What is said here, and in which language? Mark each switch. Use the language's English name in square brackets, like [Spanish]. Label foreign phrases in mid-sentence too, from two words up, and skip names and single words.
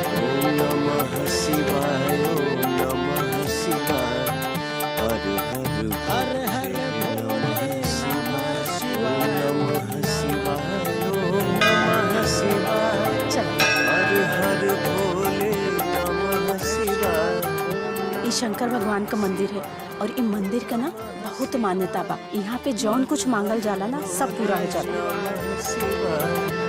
[Sanskrit] ओम नमः शिवाय, ओम नमः शिवाय, हर हर भोले नमः शिवाय। ओम नमः शिवाय, ओम नमः शिवाय, हर हर भोले नमः शिवाय। [Bhojpuri] ये शंकर भगवान का मंदिर है और इ मंदिर का ना बहुत मान्यता बा। यहाँ पे जौन कुछ मांगल जाला ना सब पूरा हो जाला।